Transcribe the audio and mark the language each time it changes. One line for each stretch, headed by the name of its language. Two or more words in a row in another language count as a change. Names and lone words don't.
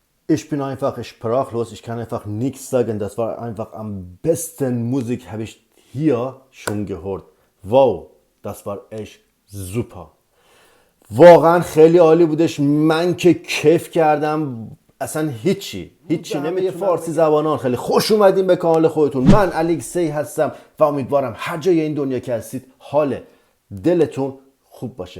German: Ich bin einfach sprachlos, ich kann einfach nichts sagen. Das war einfach am besten Musik, habe ich hier schon gehört. Wow, das war echt super.
Persian: واقعا خیلی عالی بودش. من که کیف کردم. اصلا هیچی نمیگه. فارسی زبانان خیلی خوش اومدین به کانال خودتون. من الکسی هستم و امیدوارم هر جای این دنیا که هستید حال دلتون خوب باشه.